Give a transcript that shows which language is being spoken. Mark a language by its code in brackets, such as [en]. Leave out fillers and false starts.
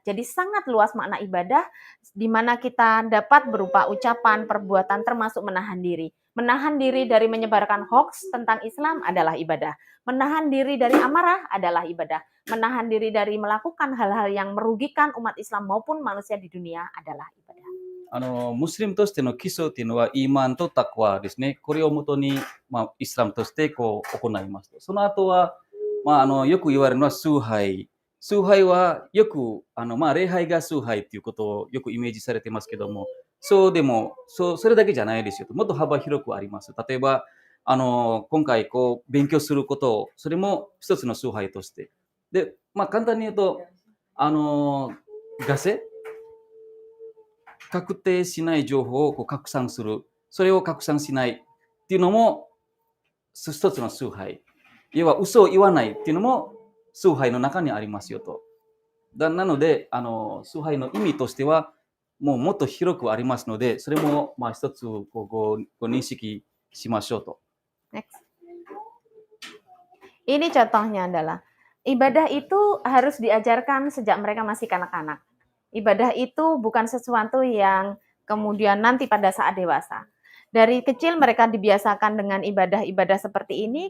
[id] Jadi sangat luas makna ibadah, di mana kita dapat berupa ucapan, perbuatan, termasuk menahan diri. Menahan diri dari menyebarkan hoax tentang Islam adalah ibadah. Menahan diri dari amarah adalah ibadah. Menahan diri dari melakukan hal-hal yang merugikan umat Islam maupun manusia di dunia adalah ibadah. [ja] ムスリムとしての基礎っていうのは、イーマンとタクワですね。これをもとに、イスラムとして行いますと。その後は、よく言われるのは崇拝。崇拝はよく、礼拝が崇拝っていうことをよくイメージされてますけども、そうでも、それだけじゃないですよと。もっと幅広くあります。例えば、今回勉強することを、それも一つの崇拝として。で、簡単に言うと、ガセ確定しない情報を拡散する。それを拡散しないっていうのも一つの崇拝。要は嘘を言わないっていうのも崇拝の中にありますよと。なので、崇拝の意味としてはもっと広くありますので、それも一つご認識しましょうと。 [en] Next. [id] Ini contohnya adalah, ibadah itu harus diajarkan sejak mereka masih kanak-kanak. Ibadah itu bukan sesuatu yang kemudian nanti pada saat dewasa. Dari kecil mereka dibiasakan dengan ibadah-ibadah seperti ini.